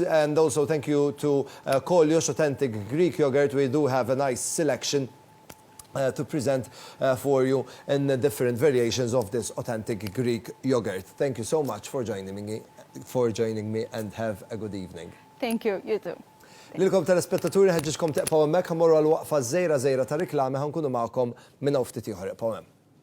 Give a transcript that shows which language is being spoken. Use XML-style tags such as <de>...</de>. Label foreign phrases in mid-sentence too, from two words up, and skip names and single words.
<en>And also thank you to Kolyos Authentic Greek Yogurt. We do have a nice selection to present for you in the different variations of this authentic Greek yogurt. Thank you so much for joining me and have a good evening. Thank you, you too.</en> <mt>Lilkom telespettaturi ħeġġixkom teqpaw hemmhekk ħammorru għal waqfa żejra ta' riklami ħankunu magħkom minn hawn ftit ieħor. Eqpaw hemm.</mt>